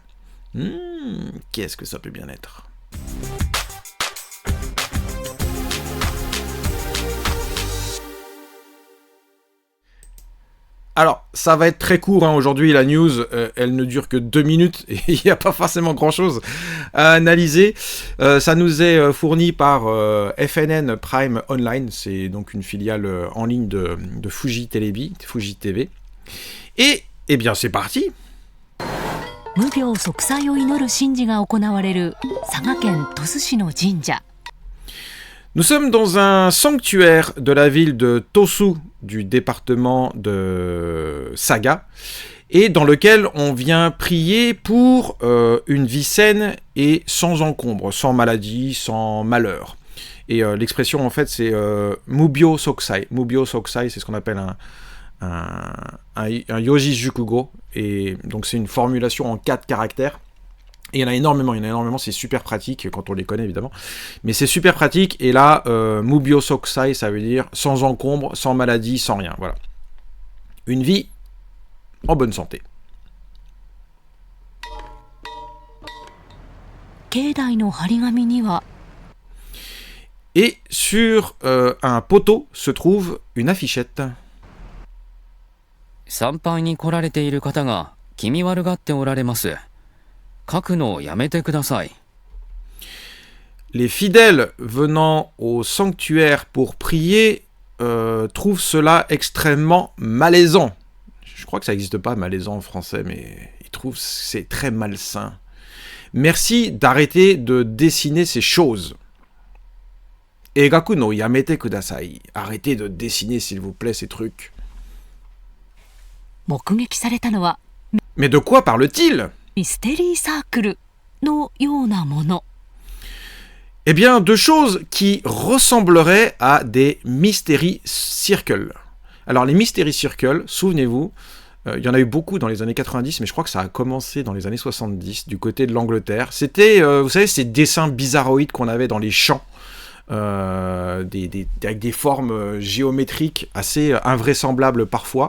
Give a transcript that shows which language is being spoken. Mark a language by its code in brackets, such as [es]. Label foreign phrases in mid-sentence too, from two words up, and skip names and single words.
[fr] Qu'est-ce que ça peut bien être ? Alors, ça va être très court, aujourd'hui, la news, elle ne dure que 2 minutes, et il n'y a pas forcément grand-chose à analyser. Ça nous est fourni par FNN Prime Online, c'est donc une filiale en ligne de Fuji TV. Et, eh bien, c'est parti. [ja] 無病息災を祈る神事が行われる佐賀県鳥栖市の神社。 [fr] Nous sommes dans un sanctuaire de la ville de Tosu, du département de Saga, et dans lequel on vient prier pour une vie saine et sans encombre, sans maladie, sans malheur. Et l'expression en fait c'est [ja] 無病息災. 無病息災, [fr] c'est ce qu'on appelle un [ja] 四字熟語, [fr] et donc c'est une formulation en 4 caractères. Et il y en a énormément, c'est super pratique quand on les connaît évidemment. Mais c'est super pratique, et là, [ja] 無病息災, [fr] ça veut dire sans encombre, sans maladie, sans rien, voilà. Une vie en bonne santé. [ja] 境内の張り紙には [fr] Et sur un poteau se trouve une affichette. [ja] 参拝に来られている方が気味悪がっておられます。書くのをやめてください。 [fr] Les fidèles venant au sanctuaire pour prier trouvent cela extrêmement malaisant. Je crois que ça n'existe pas malaisant en français, mais ils trouvent que c'est très malsain. Merci d'arrêter de dessiner ces choses. [ja] 絵描くのやめてください. [fr] Arrêtez de dessiner, s'il vous plaît, ces trucs. [ja] 目撃されたのは [fr] Mais de quoi parle-t-il ? [ja] ミステリーサークルのようなもの。 [fr] Eh bien, 2 choses qui ressembleraient à des [en] Mystery Circles. [fr] Alors, les [en] Mystery Circles, [fr] souvenez-vous, il y en a eu beaucoup dans les années 90, mais je crois que ça a commencé dans les années 70, du côté de l'Angleterre. C'était, vous savez, ces dessins bizarroïdes qu'on avait dans les champs, avec des formes géométriques assez invraisemblables parfois.